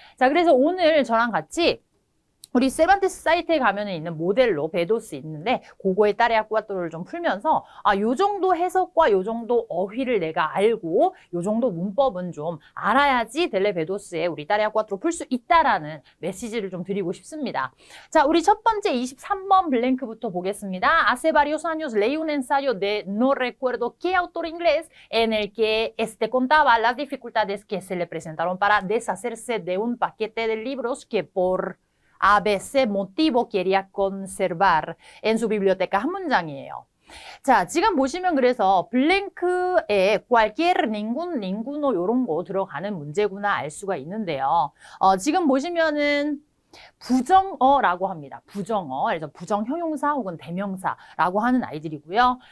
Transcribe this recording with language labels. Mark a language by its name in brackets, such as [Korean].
[Korean] 자, 그래서 오늘 저랑 같이 우리 세반테스 사이트에 가면 있는 모델로 베도스 있는데 그거에 따레아 꾸아트로를 좀 풀면서 요 정도 해석과 요 정도 어휘를 내가 알고 요 정도 문법은 좀 알아야지 델레 베도스에 우리 따레아 꾸아트로 풀 수 있다라는 메시지를 좀 드리고 싶습니다. 자, 우리 첫 번째 23번 블랭크부터 보겠습니다. [Spanish] Hace varios años leí un ensayo de no recuerdo qué autor inglés en el que contaba las dificultades que se le presentaron para deshacerse de un paquete de libros que por A, B, C motivo quería conservar en su biblioteca [Korean] 한 문장이에요. 자, 지금 보시면 그래서 블랭크에 cualquier, ningún, ninguno 이런 거 들어가는 문제구나 알 수가 있는데요. 지금 보시면은 부정어라고 합니다. 부정어. 그래서 부정형용사 혹은 대명사라고 하는 아이들이고요.